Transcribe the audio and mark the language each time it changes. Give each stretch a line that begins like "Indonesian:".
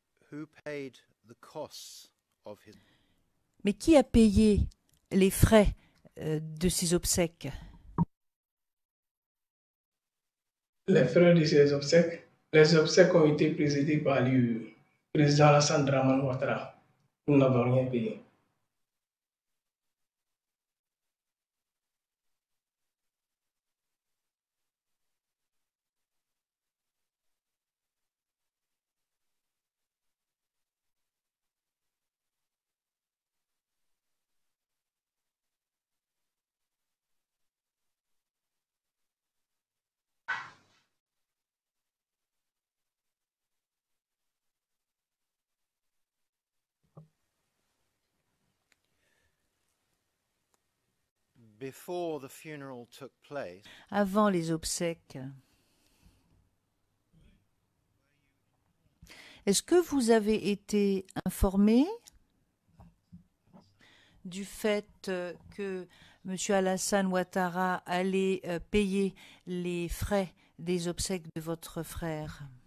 English: who paid the costs of his
French: Mais qui a payé les frais de ces obsèques? Les frais de ces obsèques, les obsèques ont été présidées par le président Alassane Dramane Ouattara. Nous n'avons rien payé.
English: before the funeral took place.
French: Avant les obsèques, est-ce que vous avez été informé du fait que M. Alassane Ouattara allait payer les frais des obsèques de votre frère?